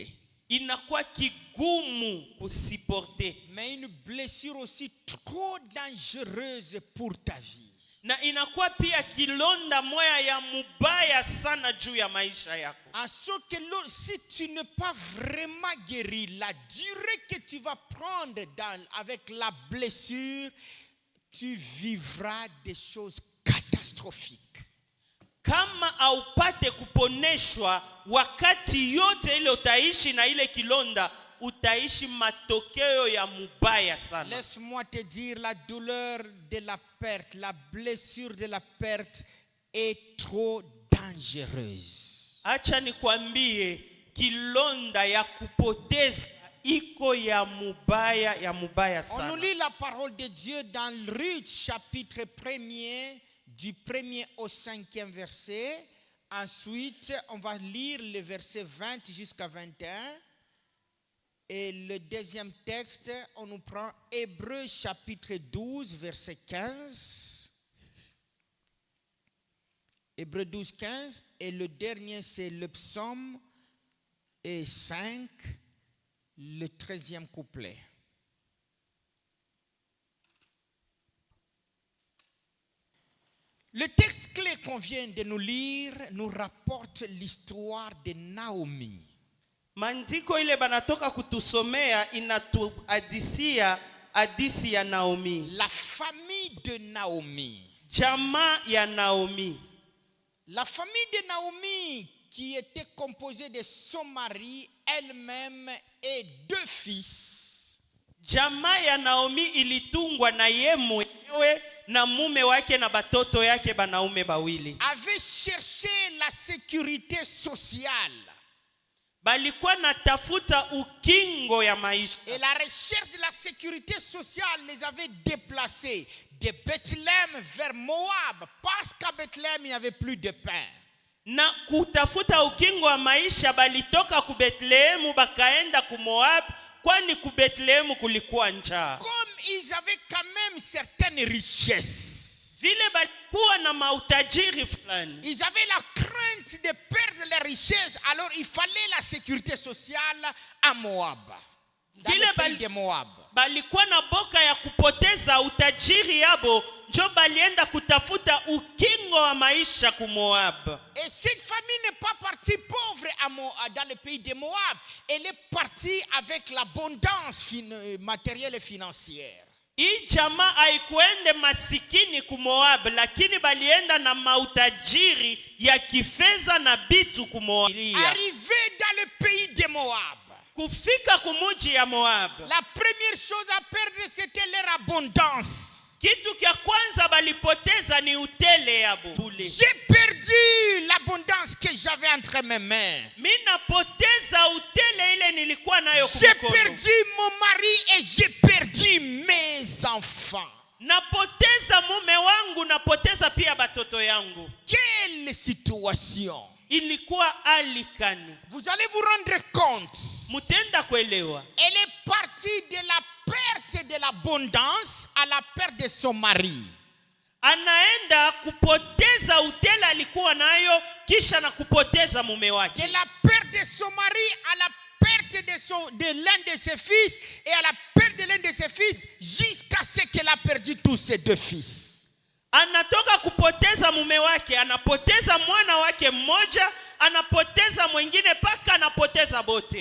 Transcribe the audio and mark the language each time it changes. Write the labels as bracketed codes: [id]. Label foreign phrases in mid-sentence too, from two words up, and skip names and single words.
[sw] inakuwa kigumu kusiporte. [fr] Mais une blessure aussi trop dangereuse pour ta vie. [sw] Na inakuwa pia kilonda moya ya mubaya sana juu ya maisha yako. [fr] En ce que si tu n'es pas vraiment guéri, la durée que tu vas prendre avec la blessure, tu vivras des choses catastrophiques. [sw] Kama haupate kuponeshwa, wakati yote ile utaishi na ile kilonda, utaishi matokeo ya mubaya sana. [fr] Laisse-moi te dire, la douleur de la perte, la blessure de la perte est trop dangereuse. [sw] Acha nikwambie, kilonda ya kupoteza iko ya mubaya sana. [fr] On nous lit la parole de Dieu dans Ruth chapitre 1er, du 1er au 5e verset. Ensuite, on va lire le verset 20 jusqu'à 21. Et le deuxième texte, on nous prend Hébreux chapitre 12, verset 15. Hébreux 12, 15. Et le dernier, c'est le psaume 5, le 13e couplet. Le texte clé qu'on vient de nous lire nous rapporte l'histoire de Naomi. [sw] Mandiko ile banatoka kutusomea inatuhadisia hadisi ya Naomi. [fr] La famille de Naomi. [sw] Jamaa ya Naomi. [fr] La famille de Naomi qui était composée de son mari, elle-même et 2 fils. [sw] Jamaa ya Naomi ilitungwa na yeye mwenyewe na mume wake na batoto yake banaume bawili. [fr] Avait cherché la sécurité sociale. [sw] Balikuwa natafuta ukingo ya maisha. [fr] Et la recherche de la sécurité sociale les avait déplacés de Bethléem vers Moab, parce qu'à Bethléem il n'y avait plus de pain. [sw] Na kutafuta ukingo wa maisha balitoka ku Bethlehem bakaenda ku Moab, kwani ku Bethlehem kulikuwa njaa. [fr] Comme ils avaient quand même certaines richesses. [sw] Vile balikuwa na mautajiri fulani. [fr] Ils avaient la crainte de perdre les richesses, alors il fallait la sécurité sociale à Moab. Dans le pays de Moab. [sw] Balikuwa na boka ya kupoteza utajiri yabo, njo balienda kutafuta ukingo wa maisha ku Moab. [fr] Et cette famille n'est pas partie pauvre dans le pays de Moab. Elle est partie avec l'abondance matérielle et financière. [sw] Hii jamaa haikuende masikini ku Moab, lakini balienda na mautajiri ya kifedha na bitu ku Moab. [fr] Arrivé dans le pays de Moab. [sw] Kufika kumuji ya Moab. [fr] La première chose à perdre, c'était leur abondance. [sw] Kitu kia kwanza balipoteza ni utele ya bule. [fr] J'ai perdu l'abondance que j'avais entre mes mains. [sw] Mina poteza utele ile nilikuwa nayo [fr] J'ai [sw] kumkono. [fr] perdu mon mari et j'ai perdu mes enfants. [sw] Napoteza mume wangu, napoteza pia batoto yangu. [fr] Quelle situation! [sw] Ilikuwa alikani. [fr] Vous allez vous rendre compte. [sw] Mutenda kuelewa. [fr] Elle est partie de la perte de l'abondance à la perte de son mari. [sw] Anaenda kupoteza utele alikuwa nayo, kisha na kupoteza mume wake. [fr] De la perte de son mari à la perte de l'un de ses fils et à la perte de l'un de ses fils jusqu'à ce qu'elle a perdu tous ses 2 fils. [sw] Anatoka kupoteza mume wake, anapoteza mwana wake mmoja, anapoteza mwingine paka anapoteza bote.